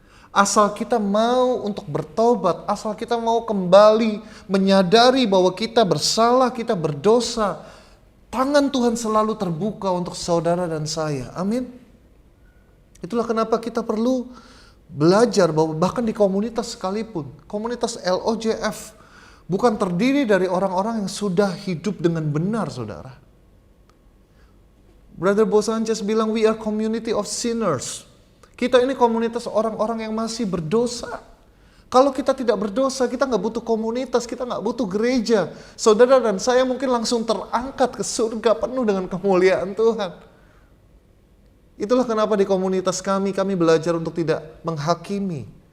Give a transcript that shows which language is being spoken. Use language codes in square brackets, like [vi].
[id] Asal kita mau untuk bertobat, asal kita mau kembali menyadari bahwa kita bersalah, kita berdosa, tangan Tuhan selalu terbuka untuk saudara dan saya. Amin. Itulah kenapa kita perlu belajar bahwa bahkan di komunitas sekalipun, komunitas LOJF bukan terdiri dari orang-orang yang sudah hidup dengan benar, saudara. [en] Brother Bo Sanchez [id] bilang, [en] we are community of sinners. [id] Kita ini komunitas orang-orang yang masih berdosa. Kalau kita tidak berdosa, kita nggak butuh komunitas, kita nggak butuh gereja. Saudara dan saya mungkin langsung terangkat ke surga penuh dengan kemuliaan Tuhan. Itulah kenapa di komunitas kami belajar untuk tidak menghakimi.